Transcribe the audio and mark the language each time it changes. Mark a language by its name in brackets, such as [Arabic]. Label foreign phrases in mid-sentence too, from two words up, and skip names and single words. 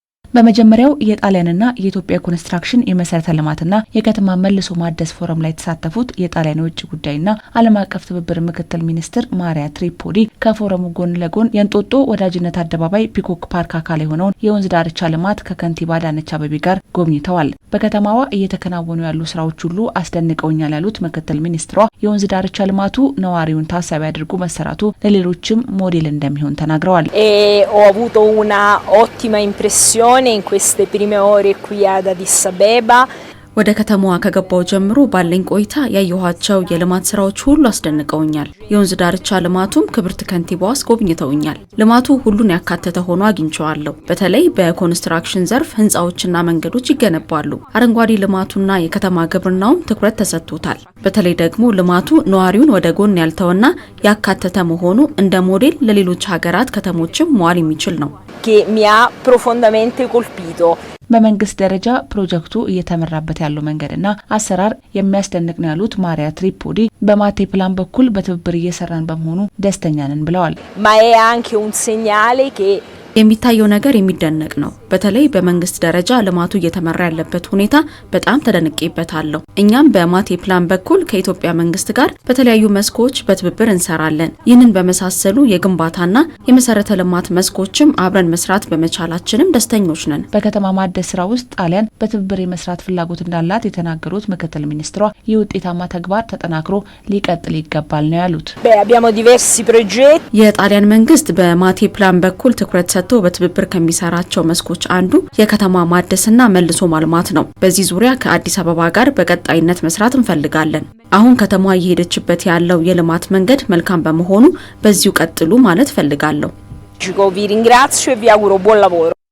[Amharic] በመጀመሪያው የጣሊያንና የኢትዮጵያ ኮንስትራክሽን የመሰረተ ልማትና የከተማ መልሶ ማደስ ፎረም ላይ የተሳተፉት የጣሊያን የውጭ ጉዳይና ዓለም አቀፍ ትብብር ምክትል ሚኒስትር ማሪያ ትሪፖዲ ከፎረሙ ጎን ለጎን የእንጦጦ ወዳጅነት አደባባይ ፒኮክ ፓርክ አካል የሆነውን የወንዝ ዳርቻ ልማት ከከንቲባ አዳነች አቤቤ ጋር ጎብኝተዋል። በከተማዋ እየተከናወኑ ያሉ ስራዎች ሁሉ አስደንቀውኛል ያሉት ምክትል ሚኒስትሯ የወንዝ ዳርቻ ልማቱ ነዋሪውን ታሳቢ አድርጎ መሰራቱ ለሌሎችም ሞዴል እንደሚሆን ተናግረዋል። [Italian] Ho avuto una ottima impressione in queste prime ore qui ad Addis Abeba. [Amharic] ወደ ከተማዋ ከገባው ጀምሮ ባለኝ ቆይታ ያየኋቸው የልማት ስራዎች ሁሉ አስደንቀውኛል። የወንዝ ዳርቻ ልማቱም ክብርት ከንቲባዋ አስጎብኝተውኛል። ልማቱ ሁሉን ያካተተ ሆኖ አግኝቼዋለሁ። በተለይ በኮንስትራክሽን ዘርፍ ህንጻዎችና መንገዶች ይገነባሉ። አረንጓዴ ልማቱና የከተማ ግብርናውም ትኩረት ተሰጥቶታል። በተለይ ደግሞ ልማቱ ነዋሪውን ወደ ጎን ያልተወና ያካተተ መሆኑ እንደ ሞዴል ለሌሎች ሀገራት ከተሞችም መዋል የሚችል ነው። [Italian] Che mi ha profondamente colpito. [Amharic] በመንግስት ደረጃ ፕሮጀክቱ እየተመራበት ያለው መንገድና አሰራር የሚያስደንቅ ነው ያሉት ማሪያ ትሪፖዲ በማቴ ፕላን በኩል በትብብር እየሰራን በመሆኑ ደስተኛ ነን ብለዋል። [Italian] Ma è anche un segnale che [Amharic] የሚታየው ነገር የሚደነቅ ነው። በተለይ በመንግስት ደረጃ ልማቱ እየተመራ ያለበት ሁኔታ በጣም ተደንቄበታለሁ። እኛም በማቴ ፕላን በኩል ከኢትዮጵያ መንግስት ጋር በተለያዩ መስኮች በትብብር እንሰራለን። ይህንን በመሳሰሉ የግንባታና የመሰረተ ልማት መስኮችም አብረን መስራት በመቻላችንም ደስተኞች ነን። በከተማ ማደስ ስራ ውስጥ ጣሊያን በትብብር የመስራት ፍላጎት እንዳላት የተናገሩት ምክትል ሚኒስትሯ የውጤታማ ተግባር ተጠናክሮ ሊቀጥል ይገባል ነው ያሉት። [Italian] abbiamo diversi progetti. [Amharic] የጣሊያን መንግስት በማቴ ፕላን በኩል ትኩረት ሰጥቶ በትብብር ከሚሰራቸው መስኮች አንዱ የከተማ ማደስና መልሶ ማልማት ነው። በዚህ ዙሪያ ከአዲስ አበባ ጋር በቀጣይነት መስራት እንፈልጋለን። አሁን ከተማዋ እየሄደችበት ያለው የልማት መንገድ መልካም በመሆኑ በዚሁ ቀጥሉ ማለት ፈልጋለሁ። [Italian] Vi ringrazio e vi auguro buon lavoro.